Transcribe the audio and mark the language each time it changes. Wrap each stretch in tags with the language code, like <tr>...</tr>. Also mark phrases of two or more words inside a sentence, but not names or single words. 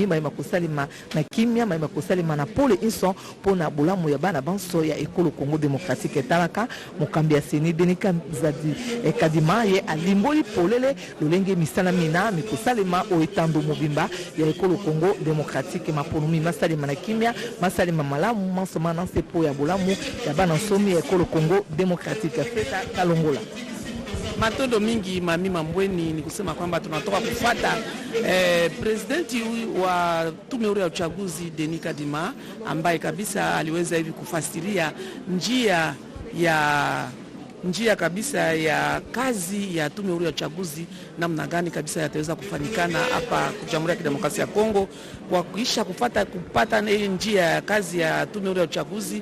<ln>mayeba kosalema na kimia mayeba kosalema na pole inso pona bolamu ya bana banso ya ekolo Congo démocratique etalaka mokambi ya seni Denika Zadi Kadima ye alimboli polele lolenge misala mina mikosalema o etando mobimba ya ekolo Congo démocratique maponomi masalema na kimia masalema malamu mansoma na sepo ya bolamu ya bana nsomi ya ekolo Congo démocratique feta kalongola.</ln> <sw>Matondo mingi mami Mambweni ni kusema kwamba tunatoka kufuata presidenti wa tume huru ya uchaguzi Denis Kadima ambaye kabisa aliweza hivi kufasiria njia kabisa ya kazi ya tume huru ya uchaguzi namna gani kabisa yataweza kufanikana hapa Jamhuri ya Kidemokrasia ya Kongo kwa kuisha kupata njia ya kazi ya tume huru ya uchaguzi.</sw>